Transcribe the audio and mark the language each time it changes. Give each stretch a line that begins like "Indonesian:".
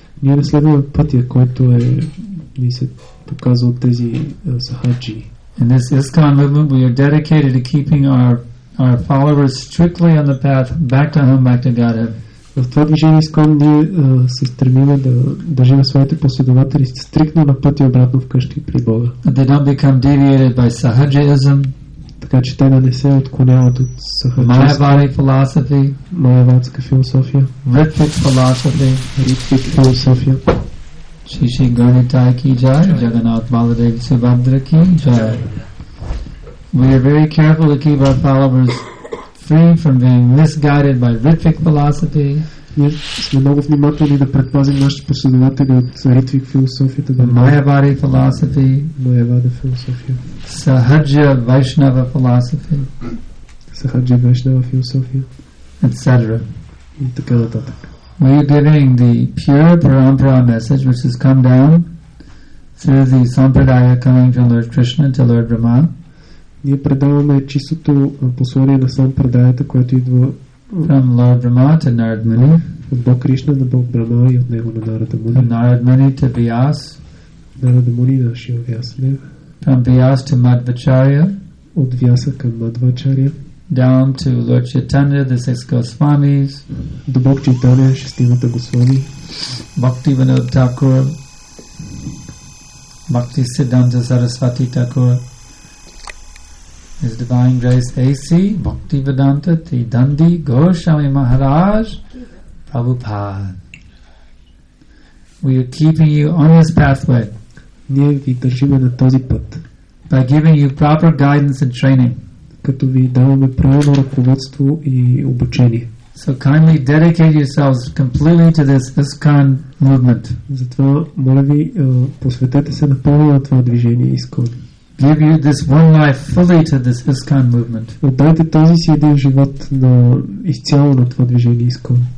Bulgarian: Ние не следваме пътя, който ни се показва от тези сахаджи.
English: In this ISKCON movement, we are dedicated to keeping our followers strictly on the path back to home, back to Godhead.
Bulgarian: В това движение Искон ние се стремим да държим своите последователи стриктно на пътя обратно вкъщи при Бога.
English: They don't become deviated by sahajaism,
Bulgarian: така че те да не се отклоняват от сахаджийство,
English: Mayavadi philosophy,
Bulgarian: майавадска философия,
English: Ritvik philosophy,
Bulgarian: ритвик философия.
Hindi: Shishi Gauritai ki jai, Jagannath Baladev Subhadra ki jai.
English: We are very careful to keep our followers free from being misguided by Ritvik philosophy,
Bulgarian: Ние сме много внимателни да предпазим нашите последователи от ритвик философията, да
English: Mayavadi philosophy,
Bulgarian: майавада философия,
English: Sahaja Vaishnava philosophy,
Bulgarian: сахаджа вайшнава философия
English: etc.
Bulgarian: и така нататък.
English: We are giving the pure parampara message which has come down through the sampradaya coming from Lord Krishna to Lord Brahma.
Bulgarian: Ние предаваме чистото послание на сампрадаята, което идва
English: From Lord Brahma to Narad Muni,
Bulgarian: от Бог Кришна на Бог Брахма и от него на Нарада
English: from
Bulgarian: Муни.
English: Narad Muni to Vyas,
Bulgarian: Нарада Муни на Шива Вясадев,
English: from Vyas to Madhvacharya,
Bulgarian: от Вяса към Мадвачаря,
English: down to Lord Chaitanya, the six Goswamis,
Bulgarian: до Бог Чайтаня, шестимата Госвами,
English: Bhakti Vinod Thakur, Bhakti Siddhanta Saraswati Thakur, His Divine Grace A.C. Bhakti Vedanta Tidandi Goswami Maharaj Prabhupada. We are keeping you on this pathway
Bulgarian: ние ви държиме на този път,
English: by giving you proper guidance and training.
Bulgarian: като ви даваме правилно ръководство и обучение.
English: So kindly dedicate yourselves completely to this ISKCON movement.
Bulgarian: Затова, моля ви, посветете се напълно на това движение Искон.
English: Give you this one life fully to this ISKCON movement,
Bulgarian: Отдайте този си един живот на изцяло на това движение Искон,